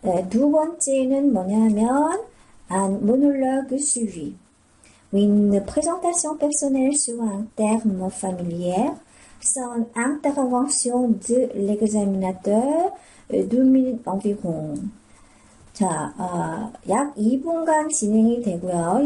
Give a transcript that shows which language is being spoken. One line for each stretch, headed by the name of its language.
Korean: 두 번째는 뭐냐면
French: un monologue suivi. Une présentation personnelle sur un terme familier, sans intervention de l'examinateur, 2 minutes environ.
Korean: 자, 약 2분간 진행이 되고요.